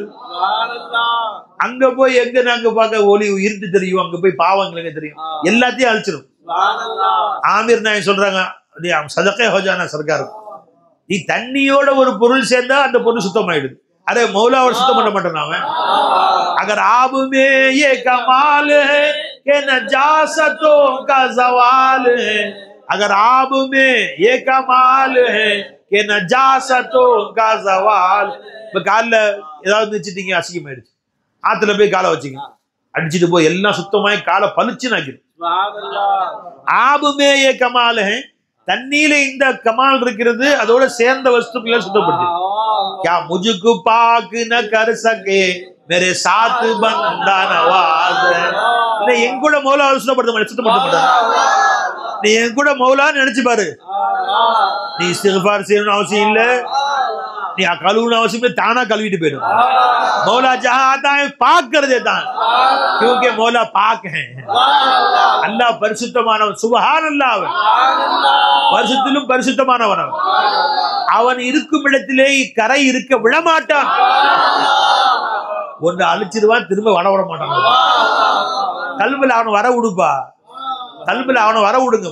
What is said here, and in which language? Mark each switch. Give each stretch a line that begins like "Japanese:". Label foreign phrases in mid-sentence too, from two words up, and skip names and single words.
Tamil: அங்க போய் எங்க நாங்க பார்க்க ஒளி இருட்டு தெரியும், அங்க போய் பாவங்களுக்கு தெரியும், எல்லாத்தையும் அழிச்சிடும். ஆமீர் நாயகம் சொல்றாங்க,
Urdu: صدقے ہو جانا سرکار,
Tamil: நீ தண்ணியோட ஒரு பொருள் சேர்ந்தா அந்த பொருள் சுத்தமாயிடுது. அரே மௌலாவோட சுத்தம் பண்ண மாட்டோம் நாம.
Urdu: اگر آب میں یہ کمال ہے کہ نجاستوں کا سوال ہے، اگر آب میں یہ کمال ہے کہ نجاستوں کا سوال.
Tamil: இப்ப காலில் ஏதாவது வச்சுட்டீங்க, அசிங்கமாயிடுச்சு, ஆத்துல போய் காலை வச்சுங்க, அடிச்சுட்டு போய் எல்லாம் சுத்தமாய் காலை பளிச்சுன்னு ஆக்கிடும்.
Urdu: آب میں یہ کمال ہے,
Tamil: தண்ணீல இந்த கமால் இருக்கிறது, அதோட சேர்ந்த வஸ்துக்களை சுத்தப்படுத்து.
Urdu: کیا مجھ کو پاک نہ کر سکے میرے ساتھ بندہ نواز.
Tamil: இல்ல என் கூட மௌலா சுத்தப்படுத்த மாட்டாங்க. நீ என் கூட மௌலான்னு நினைச்சு பாரு. நீ இஸ்திக்ஃபார் செய்யணும்னு அவசியம் இல்ல, நீ கழுவுன்னு அவசியம் இல்லை, தானா கழுவிட்டு போயிடும்.
Urdu: مولا جہاں آتا ہے پاک کر دیتا ہے، کیونکہ مولا پاک ہے.
Tamil: அல்லாஹ் பரிசுத்தமானவன்,
Arabic: سبحان الله,
Tamil: பரிசுத்திலும் பரிசுத்தமானவன். அவன் இருக்கும் இடத்திலே கரை இருக்க விடமாட்டான். ஒன்று அழிச்சிருவான், திரும்ப வர விட மாட்டான். கல்வில அவனை வர விடுப்பா, கல்வில அவனை வர விடுங்க.